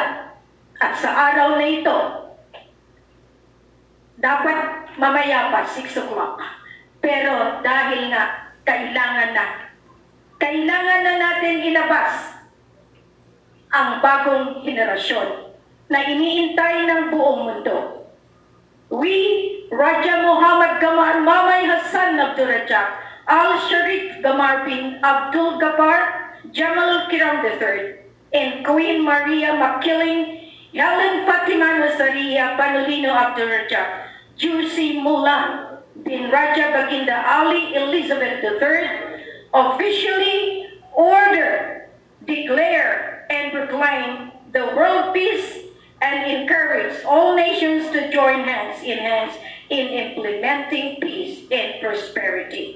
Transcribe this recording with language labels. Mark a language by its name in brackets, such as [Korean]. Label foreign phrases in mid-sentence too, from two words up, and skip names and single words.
[Filipino] At sa araw na ito, dapat mamaya pa 6 o'clock. Pero dahil nga kailangan na natin ilabas ang bagong henerasyon na iniintay ng buong mundo. [English] We, Raja Muhammad Gamar Mamay Hassan Abdul Rajak Al-Sharif Gamar bin Abdul Ghaffar Jamal Kiram III and Queen Maria Makiling Helen Fatima Nazaria Panulino Abdul Rajak Jusi Mulan bin Raja Baginda Ali Elizabeth III officially order, declare, and proclaim the world peace and encourage all nations to join hands in implementing peace and prosperity.